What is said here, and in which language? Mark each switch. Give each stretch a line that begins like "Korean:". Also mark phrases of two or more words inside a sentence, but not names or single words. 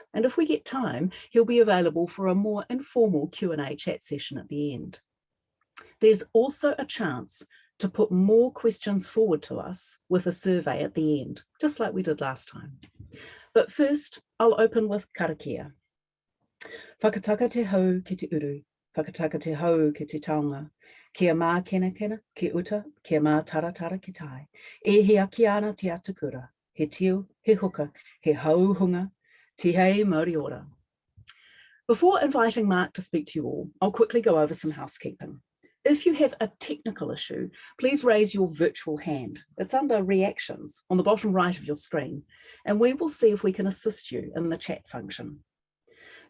English: And if we get time, he'll be available for a more informal Q&A chat session at the end. There's also a chance to put more questions forward to us with a survey at the end, just like we did last time. But first, I'll open with karakia.
Māori: Whakataka te hau ki te uru, whakataka te hau ki te taonga. Kia mā kena kena, ki uta, kia mā tara tara ki tai. E he aki ana te atakura, he tiu, he huka, he hauhunga, te hei mauri ora.
English: Before inviting Mark to speak to you all, I'll quickly go over some housekeeping. If you have a technical issue, please raise your virtual hand. It's under Reactions on the bottom right of your screen, and we will see if we can assist you in the chat function.